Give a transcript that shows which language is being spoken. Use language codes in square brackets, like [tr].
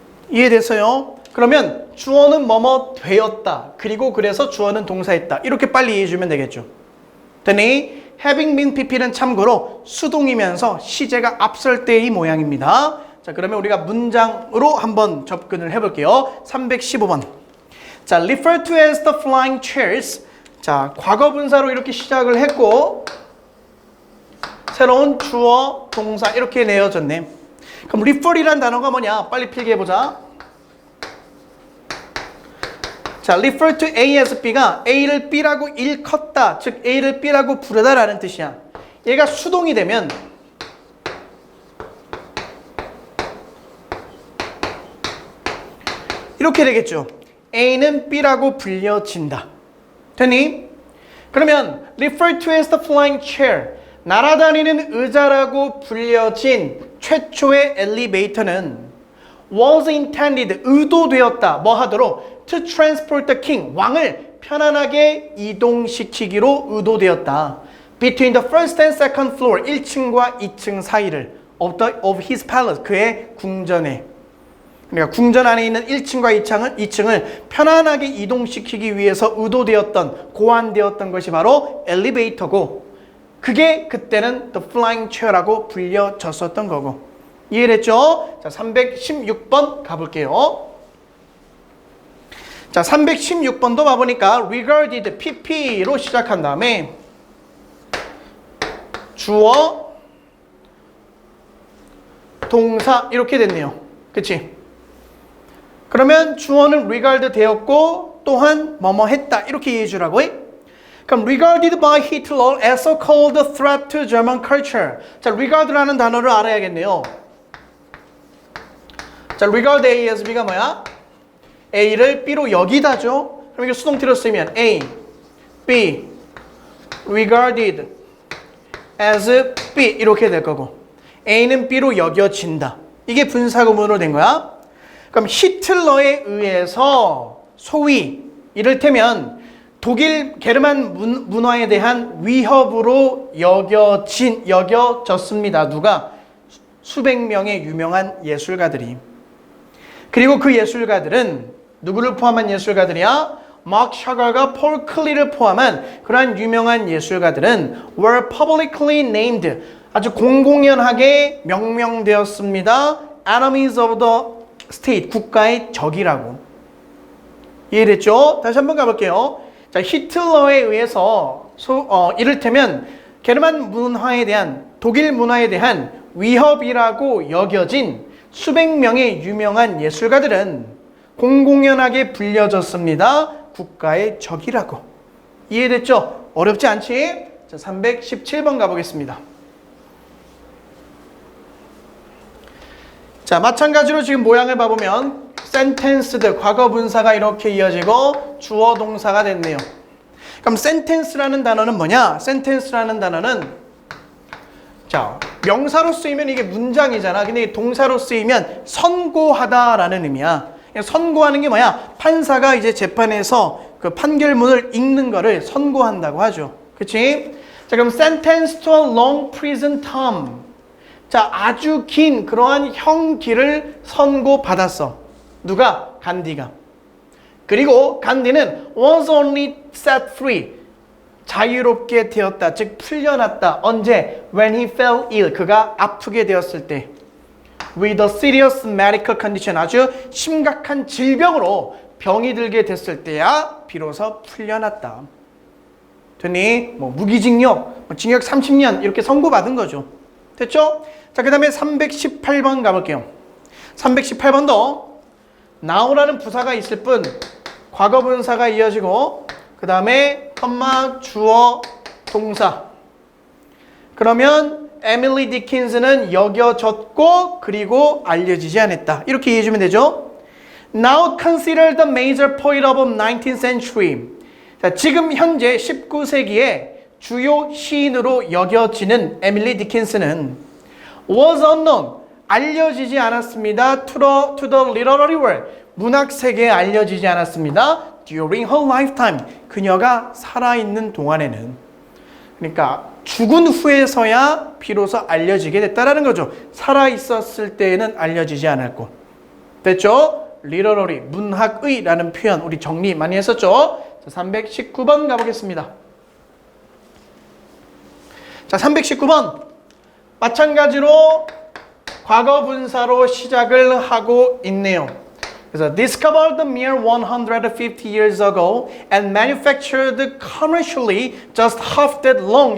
[ko] 이해됐어요? 그러면 주어는 뭐뭐 되었다. 그리고 그래서 주어는 동사했다. 이렇게 빨리 이해해주면 되겠죠. 되니 having been pp는 참고로 수동이면서 시제가 앞설 때의 모양입니다. 자, 그러면 우리가 문장으로 한번 접근을 해볼게요. 315번. [en] 자, refer to as the flying chairs. [ko] 자, 과거 분사로 이렇게 시작을 했고 새로운 주어, 동사 이렇게 내어졌네. 그럼 refer이란 단어가 뭐냐? 빨리 필기해보자. 자, refer to A as B 가 A를 B라고 일컫다, 즉 A를 B라고 부르다라는 뜻이야. 얘가 수동이 되면 이렇게 되겠죠. A는 B라고 불려진다. 되니? 그러면 refer to as the flying chair, 날아다니는 의자라고 불려진 최초의 엘리베이터는 was intended, 의도되었다. 뭐 하도록? To transport the king, 왕을 편안하게 이동시키기로 의도되었다. [en] Between the first and second floor, 1층과 2층 사이를 of his palace, 그의 궁전에. [ko] 그러니까 궁전 안에 있는 1층과 2층을 편안하게 이동시키기 위해서 의도되었던, 고안되었던 것이 바로 엘리베이터고, 그게 그때는 the flying chair라고 불려졌었던 거고. 이해됐죠? 자, 316번 가볼게요. 자, 316번도 봐보니까 regarded, pp로 시작한 다음에 주어, 동사 이렇게 됐네요. 그치? 그러면 주어는 regard 되었고 또한 뭐뭐 했다 이렇게 이해해 주라고 해. [en] 그럼 regarded by Hitler as a cold threat to German culture. [ko] 자, regard라는 단어를 알아야겠네요. 자, regard A as B가 뭐야? A를 B로 여기다죠. 그럼 이게 수동태로 쓰면 A, B, regarded as B 이렇게 될 거고 A는 B로 여겨진다. 이게 분사구문으로 된 거야. 그럼 히틀러에 의해서 소위 이를테면 독일 게르만 문화에 대한 위협으로 여겨졌습니다. 누가? 수백 명의 유명한 예술가들이. 그리고 그 예술가들은 누구를 포함한 예술가들이야? 마크 샤갈과 폴 클리를 포함한 그러한 유명한 예술가들은 were publicly named 아주 공공연하게 명명되었습니다. [en] enemies of the state 국가의 적이라고. [ko] 이해됐죠? 다시 한번 가볼게요. 자, 히틀러에 의해서 이를테면 게르만 문화에 대한 독일 문화에 대한 위협이라고 여겨진 수백 명의 유명한 예술가들은 공공연하게 불려졌습니다. 국가의 적이라고. 이해됐죠? 어렵지 않지? 자, 317번 가보겠습니다. 자, 마찬가지로 지금 모양을 봐보면 sentenced, 과거 분사가 이렇게 이어지고 주어 동사가 됐네요. 그럼 sentence라는 단어는 뭐냐? sentence라는 단어는 자, 명사로 쓰이면 이게 문장이잖아. 근데 동사로 쓰이면 선고하다라는 의미야. 선고하는 게 뭐야? 판사가 이제 재판에서 그 판결문을 읽는 거를 선고한다고 하죠. 그치? [en] 자, 그럼 sentenced to a long prison term. [ko] 자, 아주 긴 그러한 형기를 선고받았어. 누가? 간디가. [en] 그리고 간디는 was only set free. [ko] 자유롭게 되었다. 즉 풀려났다. 언제? When he fell ill. 그가 아프게 되었을 때. [en] With a serious medical condition. [ko] 아주 심각한 질병으로 병이 들게 됐을 때야 비로소 풀려났다. 됐니? 뭐 무기징역, 징역 30년 이렇게 선고받은 거죠. 됐죠? 자, 그 다음에 318번 가볼게요. 318번도 now라는 부사가 있을 뿐 과거 분사가 이어지고 그 다음에 컴마 주어 동사. 그러면 에밀리 디킨스는 여겨졌고 그리고 알려지지 않았다. 이렇게 이해해주면 되죠. [en] Now consider the major poet of 19th century. [ko] 자, 지금 현재 19세기의 주요 시인으로 여겨지는 에밀리 디킨스는 was unknown, 알려지지 않았습니다. to the literary world, 문학 세계에 알려지지 않았습니다. during her lifetime, 그녀가 살아있는 동안에는. 그러니까 죽은 후에서야 비로소 알려지게 됐다라는 거죠. 살아있었을 때에는 알려지지 않았고. 됐죠? literary, 문학의라는 표현 우리 정리 많이 했었죠? 자, 319번 가보겠습니다. 자, 319번 마찬가지로 과거 분사로 시작을 하고 있네요. [en] 그래서 discovered mere 150 years ago and manufactured commercially just half that long.